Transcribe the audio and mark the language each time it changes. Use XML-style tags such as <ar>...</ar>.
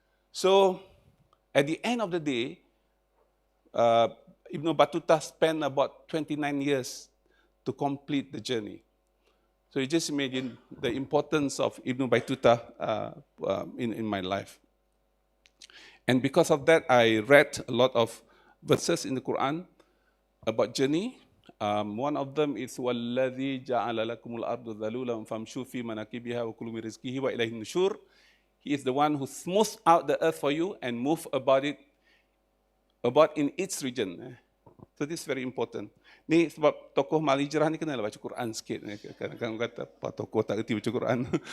<en>So at the end of the day, Ibn Battuta spent about 29 years to complete the journey. So you just imagine the importance of Ibn Battuta in my life. And because of that, I read a lot of verses in the Quran about journey. One of them is</en> <ar>وَالَّذِي جَعَلَ لَكُمُ الْأَرْضُ ذَلُولًا فَامْشُوا فِي مَنَاكِبِهَا وَكُلُوا مِنْ رِزْقِهِ وَإِلَيْهِ النُّشُورُ.</ar> <en>He is the one who smooths out the earth for you and move about in its region. So this is very important.</en> <ms>Ni sebab tokoh Mal Hijrah ni kena baca Quran sikit. Kadang-kadang kata Pak tokoh tak erti baca Quran.</ms>